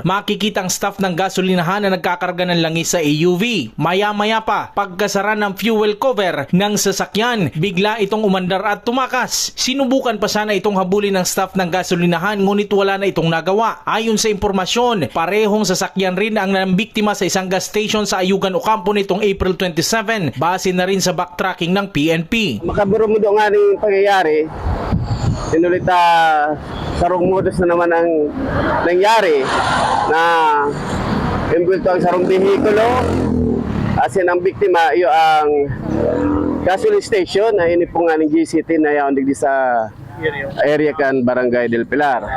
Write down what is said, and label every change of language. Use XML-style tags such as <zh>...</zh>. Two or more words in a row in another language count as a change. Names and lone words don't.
<tl>Makikita ang staff ng gasolinahan na nagkakarga ng langis sa AUV. Maya-maya pa, pagkasara ng fuel cover ng sasakyan, bigla itong umandar at tumakas. Sinubukan pa sana itong habulin ng staff ng gasolinahan ngunit wala na itong nagawa. Ayon sa impormasyon, parehong sasakyan rin ang nambiktima sa isang gas station sa Ayugan, Ocampo nitong April 27. Base na rin sa backtracking ng PNP.</tl> <bik>Makaburo mo doon nga ning pangyayari, sinulit sarong modus na naman ang nangyari na imbulto ang sarong behikulo asin ang biktima iyo ang</bik> <en>gasoline station</en> <bik>na ini po nga ng GCT na yaon digdi sa area kan Barangay del Pilar.</bik>